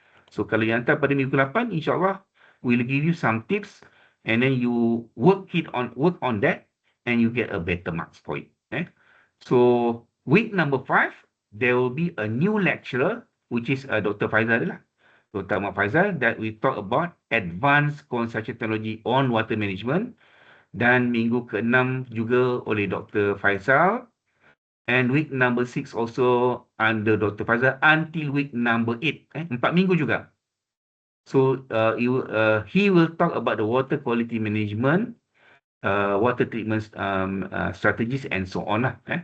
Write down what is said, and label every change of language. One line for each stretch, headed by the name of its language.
English: So
Malay: kalau you hantar pada minggu 8,
English: insyaAllah we'll give you some tips, and then you work on that, and you get a better marks for it. So week number 5, there will be a new lecturer, which is Dr. Faizal lah. Dr. Ahmad Faizal, that we talk about advanced construction technology on water management.
Malay: Dan minggu ke-6 juga oleh Dr. Faizal.
English: And week number 6 also under Dr. Faizal until week number 8.
Malay: 4 minggu juga.
English: So he will talk about the water quality management, water treatment strategies and so on lah.